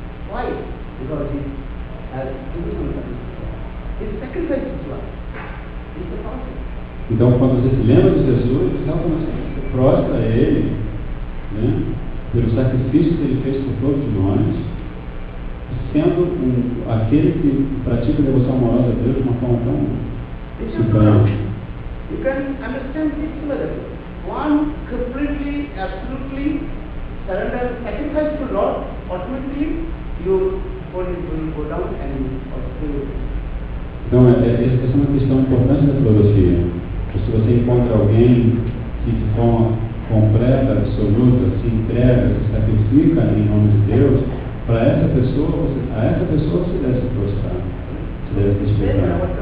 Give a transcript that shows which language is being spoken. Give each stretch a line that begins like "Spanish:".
English: Why? Because he has given something. He sacrificed his life. He's the person.
Portuguese: Então, quando você se lembra de Jesus, você realmente prostra a Ele, né, pelo sacrifício que Ele fez por todos nós, sendo aquele que pratica a devoção amorosa a Deus de uma forma tão suprema.
English: You can understand this together. One completely, absolutely surrender, sacrifice to Lord, automatically your body will go down and also.
Portuguese: Então, essa é uma questão importante da filosofia. Se você encontra alguém que de forma completa, absoluta, se entrega, se sacrifica em nome de Deus, para essa pessoa, a essa pessoa você deve se prostrar, você deve respeitar.